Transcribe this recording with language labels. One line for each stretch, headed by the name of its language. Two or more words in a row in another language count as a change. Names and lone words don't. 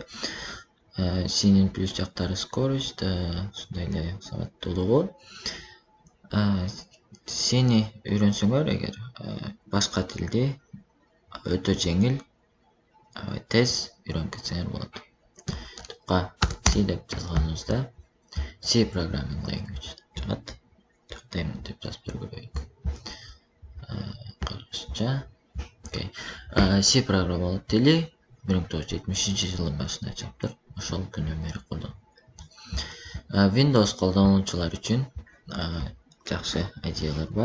Kyrgyz: C'нин плюс жактары скорость, ошондой эле сабаттуулугу. C'ни үйрөнсөңөр эгер башка тилди өтө жеңил, тез үйрөнүп кетсеңер болот. C деп жазганыбызда
English: C programming language
Kyrgyz: чыгат. Тактайм деп жазып көрөйүк. Кыргызча. Окей. C программалык тили 1970-жылдын башында чыктыр. Ошол күнүнөн бери колдонулат. Windows колдонуучулар үчүн жакшы IDE'лер бар.